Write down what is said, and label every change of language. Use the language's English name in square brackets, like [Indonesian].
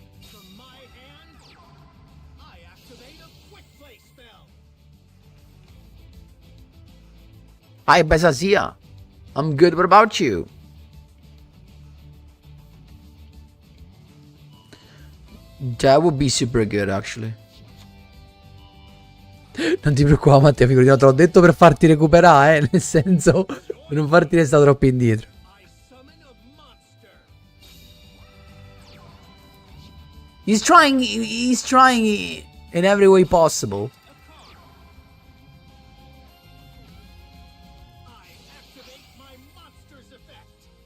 [English] From my hand, I activate a quick play spell. Hi, Bezazia. I'm good, what about you? That would be super good, actually. [Italian] Non ti preoccupare, Matteo, figurati, te l'ho detto per farti recuperare, nel senso, per non farti restare troppo indietro. [English] I summon a monster. He's trying in every way possible. I activate my monster's effect.